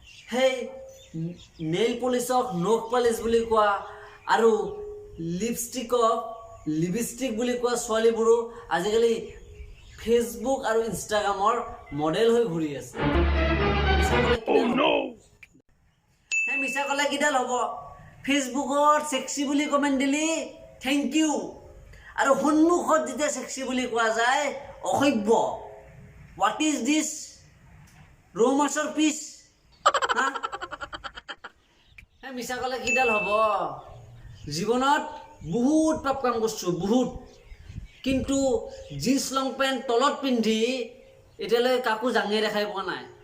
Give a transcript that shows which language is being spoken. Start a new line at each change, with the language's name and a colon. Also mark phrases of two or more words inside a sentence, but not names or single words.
Assamese: সেই
English: nail polish
Assamese: নখ পালিচ বুলি কোৱা আৰু লিপষ্টিকক লিপষ্টিক বুলি কোৱা ছোৱালীবোৰো আজিকালি Facebook আৰু Instagram-ৰ মডেল হৈ ঘূৰি আছে। মিছা ক'লে কিডাল Oh হ'ব? no! হে, মিছা ক'লে কিডাল হ'ব? Facebook-ত ছেক্সি বুলি কমেণ্ট দিলি,
English: thank you.
Assamese: আৰু সন্মুখত যেতিয়া ছেক্সি বুলি কোৱা যায়, অসভ্য।
English: What is this?
Assamese: ৰৌ মাছৰ পিচ? হা? হে, মিছা ক'লে কিডাল হ'ব? জীৱনত বহুত পাপ কাম কৰছো, বহুত। কিন্তু
English: jeans long pant
Assamese: তলত পিন্ধি এতিয়ালৈকে কাকো জাঙে দেখাই পোৱা নাই।